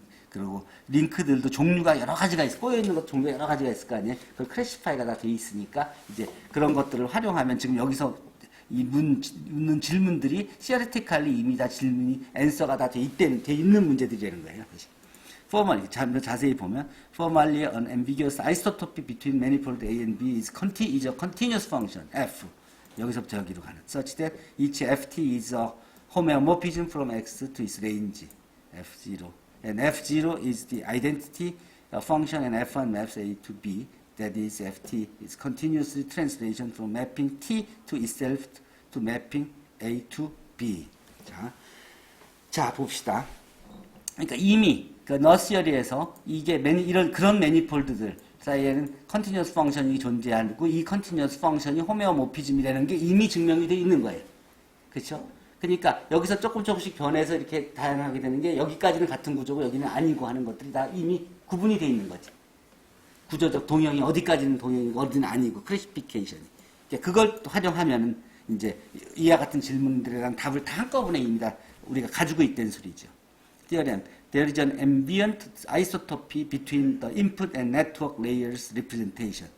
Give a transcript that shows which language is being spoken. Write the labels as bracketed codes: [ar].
[ko] 그리고 링크들도 종류가 여러 가지가 있어. 꼬여있는 것 종류가 여러 가지가 있을 거 아니에요. 그 클래시파이가 다 돼 있으니까 이제 그런 것들을 활용하면 지금 여기서 묻는 질문들이 시어리티칼리 이미 다 질문이 앤서가 다 돼 있는 문제들이라는 거예요. [en] Formally, [ko] 자세히 보면 [en] formally an ambiguous isotopy between manifold A and B is a continuous function f [ko] 여기서부터 여기로 가는 [en] such that each ft is a homeomorphism from x to its range f0 and f0 is the identity function and f1 maps A to B. That is, ft is continuously translation from mapping t to itself to mapping A to B. [ko] 자 봅시다. 그러니까 이미 그 너스열이에서 이게 그런 매니폴드들 사이에는 컨티뉴어스 펑션이 존재하고 이 컨티뉴어스 펑션이 호메오모피즘이라는 게 이미 증명이 되어 있는 거예요. 그렇죠? 그러니까 여기서 조금씩 변해서 이렇게 다양하게 되는 게 여기까지는 같은 구조고 여기는 아니고 하는 것들이 다 이미 구분이 되어 있는 거지. 구조적 동형이 어디까지는 동형이고 어디는 아니고 클래시피케이션이. 그러니까 그걸 활용하면은 이제 이와 같은 질문들에 대한 답을 다 한꺼번에 이미 다 우리가 가지고 있다는 소리죠. [en] Theorem. There is an ambient isotopy between the input and network layers representation.